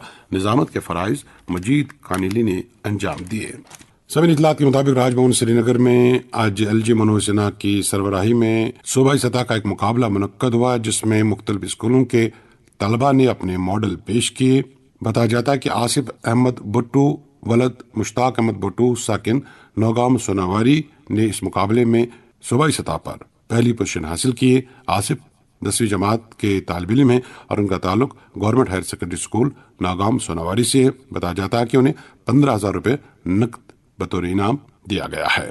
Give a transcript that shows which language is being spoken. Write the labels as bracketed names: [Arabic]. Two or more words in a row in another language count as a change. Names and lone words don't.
[Urdu] نظامت کے فرائض مجید کانیلی نے انجام دیے. سبھی اطلاعات کے مطابق راج بھون سری نگر میں آج LG منوج سنہا کی سربراہی میں صوبائی سطح کا ایک مقابلہ منعقد ہوا، جس میں مختلف اسکولوں کے طلبہ نے اپنے ماڈل پیش کیے. بتایا جاتا ہے کہ آصف احمد بھٹو ولد مشتاق احمد بھٹو ساکن نوگام سوناواری نے اس مقابلے میں صوبائی سطح پر پہلی پوزیشن حاصل کی. آصف 10ویں جماعت کے طالب علم ہیں اور ان کا تعلق گورنمنٹ ہائر سیکنڈری اسکول ناگام سوناواری سے ہے. بتایا جاتا ہے کہ انہیں 15,000 روپے نقد بطور انعام دیا گیا ہے.